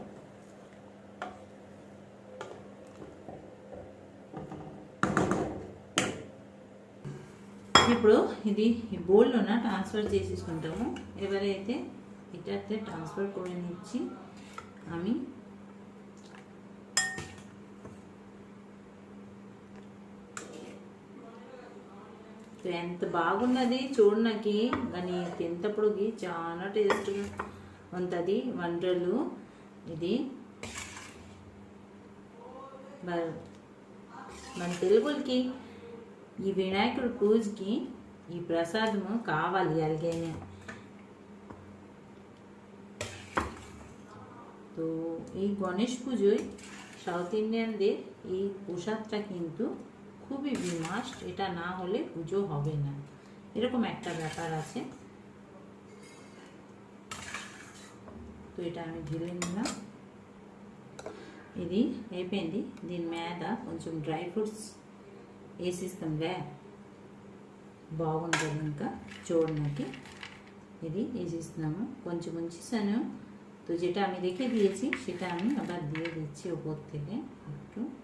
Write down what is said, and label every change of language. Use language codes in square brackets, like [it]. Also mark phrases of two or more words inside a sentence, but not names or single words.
[te] ఇప్పుడు ఇది ఈ బౌల్లోన ట్రాన్స్ఫర్ చేసేసుకుంటాము। [bn] ఎవరైతే এটাতে ট্রান্সফার করে নিচ্ছি আমি। [te] ఎంత బాగున్నది చూడడానికి, కానీ తింటప్పుడుకి చాలా టేస్ట్గా ఉంటుంది వంటలు। ఇది మన తెలుగులకి ఈ వినాయకుడి పూజకి ఈ ప్రసాదము కావాలి అలాగేనే। [bn] তো এই গণেশ পুজোয় [en] South Indians [bn] এই প্রসাদটা কিন্তু খুবই মাস্ট, এটা না হলে পুজো হবে না, এরকম একটা ব্যাপার আছে। তো এটা আমি ঢেলে নিলাম। [te] ఇది అయిపోయింది। దీని మీద కొంచెం డ్రై ఫ్రూట్స్ వేసిస్తాంలే, బాగుంటుంది ఇంకా చూడడానికి। ఇది వేసిస్తున్నాము, కొంచెం ఉంచేసాను। [bn] তো যেটা আমি রেখে দিয়েছি সেটা আমি আবার দিয়ে দিচ্ছি উপর থেকে একটু।